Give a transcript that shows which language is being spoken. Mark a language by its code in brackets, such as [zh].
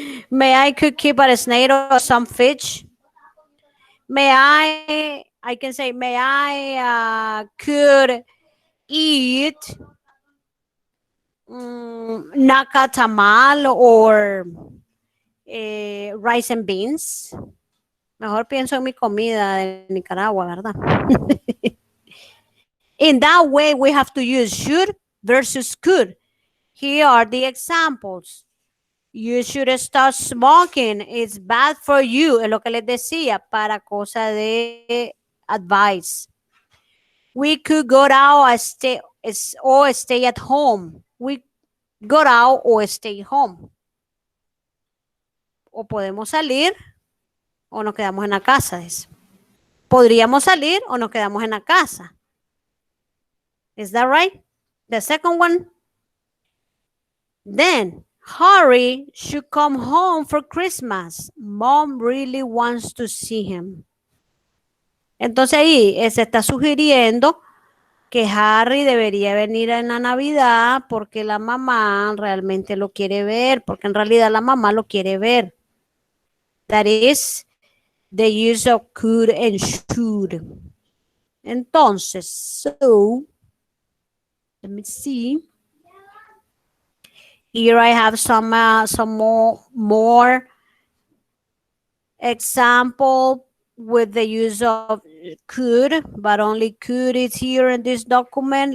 [en] May I could keep a snake or some fish? I can say, may I could eat nacatamal or rice and beans. [es] Mejor pienso en mi comida de Nicaragua, ¿verdad? [en] In that way, we have to use should versus could. Here are the examples. You should start smoking. It's bad for you. [es] Es lo que les decía, para cosa de advice. [en] We could go out or stay at home. We go out or stay home. [es] O podemos salir o nos quedamos en la casa. Podríamos salir o nos quedamos en la casa. [en] Is that right? The second one. Then, Harry should come home for Christmas. Mom really wants to see him. [es] Entonces ahí se está sugiriendo que Harry debería venir en la Navidad porque la mamá realmente lo quiere ver, porque en realidad la mamá lo quiere ver. [en] That is the use of could and should. Entonces, so, let me see. Here I have some more example with the use of could, but only could is here in this document.